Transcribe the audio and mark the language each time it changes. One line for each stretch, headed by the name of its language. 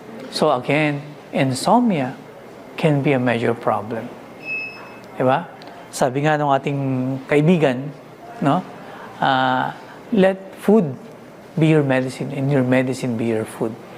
English: So again, insomnia can be a major problem.
Filipino: Diba? Sabi nga ng ating kaibigan, no?
English: Let food be your medicine and your medicine be your food.